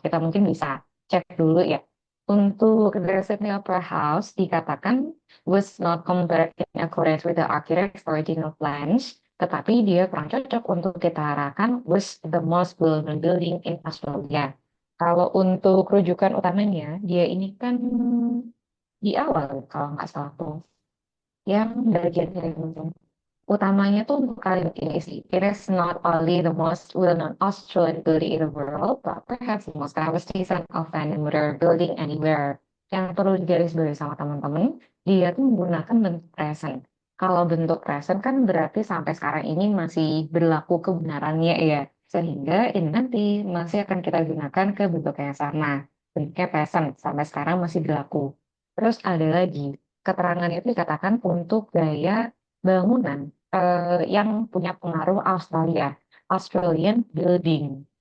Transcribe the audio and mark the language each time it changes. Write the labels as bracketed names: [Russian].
[Indonesian] Kita mungkin bisa cek dulu ya. Untuk [English] the Sydney Opera House [Indonesian] dikatakan [English] was not compared in accordance with the architect's original plans, [Indonesian] tetapi dia kurang cocok untuk kita arahkan [English] was the most well-known building in Australia. [Indonesian] Kalau untuk rujukan utamanya, dia ini kan di awal kalau nggak salah tuh, yang bagian yang utamanya tuh untuk kalimat ini sih. [English] It is not only the most well-known Australian building in the world, but perhaps the most famous design of any modern building anywhere. [Indonesian] Yang perlu digarisbawahi sama teman-teman, dia tuh menggunakan bentuk present. Kalau bentuk present kan berarti sampai sekarang ini masih berlaku kebenarannya ya. Sehingga ini nanti masih akan kita gunakan ke bentuk yang sama. Bentuknya present, sampai sekarang masih berlaku. Terus ada lagi, keterangan itu dikatakan untuk gaya bangunan yang punya pengaruh Australia, Australian building.